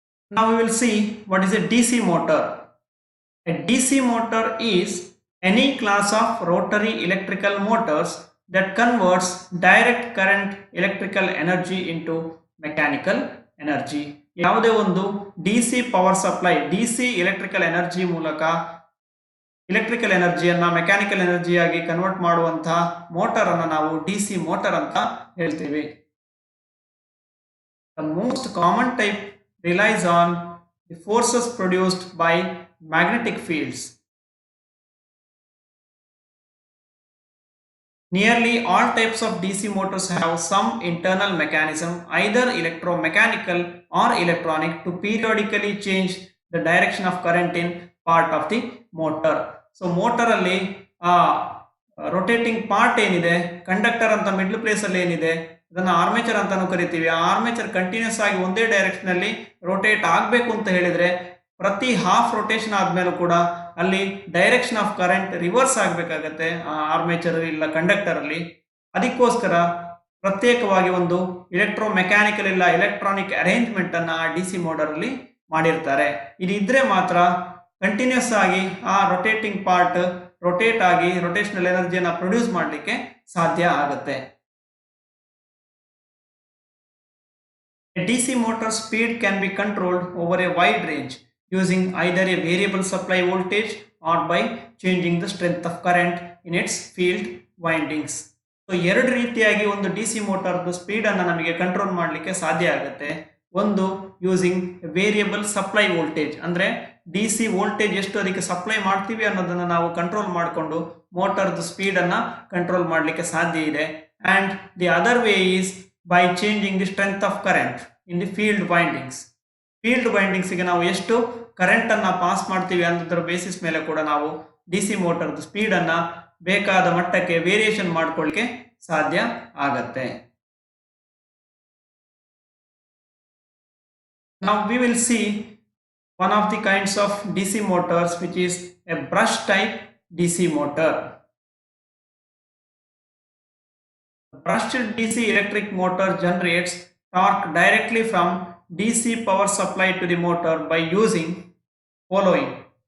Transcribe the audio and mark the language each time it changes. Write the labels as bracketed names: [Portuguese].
[English] Now we will see what is a DC motor. A DC motor is any class of rotary electrical motors that converts direct current electrical energy into mechanical energy. [Kannada] ಯಾವುದೇ ಒಂದು DC power supply, DC electrical energy ಮೂಲಕ electrical ಎನರ್ಜಿಯನ್ನ mechanical ಎನರ್ಜಿಯಾಗಿ convert ಮಾಡುವಂತಹ motor ಅನ್ನು ನಾವು DC motor ಅಂತ ಹೇಳ್ತೀವಿ. [English] The most common type relies on the forces produced by magnetic fields. Nearly all types of DC motors have some internal mechanism, either electromechanical or electronic, to periodically change the direction of current in part of the motor. [Kannada] So motor ಅಲ್ಲಿ rotating part ಏನಿದೆ, conductor ಅಂತ middle place ಅಲ್ಲಿ ಏನಿದೆ ಅದನ್ನ armature ಅಂತಾನು ಕರಿತೀವಿ. ಆ armature continuous ಆಗಿ ಒಂದೇ ಡೈರೆಕ್ಷನ್ ಅಲ್ಲಿ ರೋಟೇಟ್ ಆಗಬೇಕು ಅಂತ ಹೇಳಿದ್ರೆ ಪ್ರತಿ ಹಾಫ್ ರೊಟೇಷನ್ ಆದ್ಮೇಲೂ ಕೂಡ ಅಲ್ಲಿ ಡೈರೆಕ್ಷನ್ ಆಫ್ ಕರೆಂಟ್ ರಿವರ್ಸ್ ಆಗಬೇಕಾಗತ್ತೆ ಆ ಆರ್ಮೇಚರ್ ಇಲ್ಲ ಕಂಡಕ್ಟರ್ ಅಲ್ಲಿ. ಅದಕ್ಕೋಸ್ಕರ ಪ್ರತ್ಯೇಕವಾಗಿ ಒಂದು ಎಲೆಕ್ಟ್ರೋ ಮೆಕ್ಯಾನಿಕಲ್ ಇಲ್ಲ ಎಲೆಕ್ಟ್ರಾನಿಕ್ ಅರೇಂಜ್ಮೆಂಟ್ ಅನ್ನ ಆ DC ಮೋಟರ್ ಅಲ್ಲಿ ಮಾಡಿರ್ತಾರೆ. ಇದಿದ್ರೆ ಮಾತ್ರ ಕಂಟಿನ್ಯೂಸ್ ಆಗಿ ಆ ರೊಟೇಟಿಂಗ್ ಪಾರ್ಟ್ ರೊಟೇಟ್ ಆಗಿ ರೊಟೇಷನಲ್ ಎನರ್ಜಿಯನ್ನ ಪ್ರೊಡ್ಯೂಸ್ ಮಾಡಲಿಕ್ಕೆ ಸಾಧ್ಯ ಆಗುತ್ತೆ. [English] A DC motor speed can be controlled over a wide range using either a variable supply voltage or by changing the strength of current in its field windings. [Kannada] So ಎರಡು ರೀತಿಯಾಗಿ ಒಂದು DC ಮೋಟಾರ್ದು speed ಅನ್ನು ನಮಗೆ control ಮಾಡಲಿಕ್ಕೆ ಸಾಧ್ಯ ಆಗುತ್ತೆ. ಒಂದು [English] using variable supply voltage, [Kannada] ಅಂದ್ರೆ DC ವೋಲ್ಟೇಜ್ ಎಷ್ಟು ಅದಕ್ಕೆ ಸಪ್ಲೈ ಮಾಡ್ತೀವಿ ಅನ್ನೋದನ್ನ ನಾವು ಕಂಟ್ರೋಲ್ ಮಾಡಿಕೊಂಡು ಮೋಟಾರ್ದು ಸ್ಪೀಡ್ ಅನ್ನ ಕಂಟ್ರೋಲ್ ಮಾಡಲಿಕ್ಕೆ ಸಾಧ್ಯ ಇದೆ. [English] And the other way is by changing the strength of current in the field windings. [Kannada] Field ವೈಂಡಿಂಗ್ಸ್ಗೆ ನಾವು ಎಷ್ಟು ಕರೆಂಟ್ ಅನ್ನ ಪಾಸ್ ಮಾಡ್ತೀವಿ ಅನ್ನೋದ್ರ ಬೇಸಿಸ್ ಮೇಲೆ ಕೂಡ ನಾವು DC ಮೋಟರ್ದು ಸ್ಪೀಡ್ ಅನ್ನ ಬೇಕಾದ ಮಟ್ಟಕ್ಕೆ ವೇರಿಯೇಷನ್ ಮಾಡ್ಕೊಳ್ಳಿಕ್ಕೆ ಸಾಧ್ಯ ಆಗತ್ತೆ. [English] Now we will see one of the kinds of DC motors which is a brush type DC motor. Brushed DC electric motor generates torque directly from DC power supply to the motor by using following.